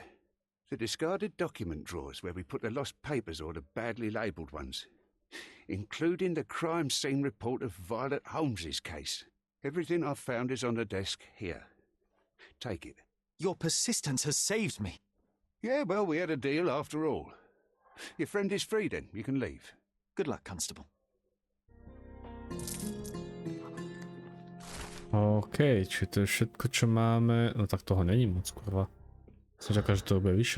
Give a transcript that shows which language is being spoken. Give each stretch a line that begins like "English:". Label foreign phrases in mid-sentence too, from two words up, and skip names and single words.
English: The discarded document drawers where we put the lost papers or the badly labelled ones, including the crime scene report of Violet Holmes's case. Everything I've found is on the desk here. Take it. Your persistence has saved me. Yeah, well, we had a deal after all. Your friend is free then. You can leave. Good luck, Constable.
Slovak: OK, či to je všetko, čo máme. No tak toho není moc, kurva. Som čakal, že to bude vyššie.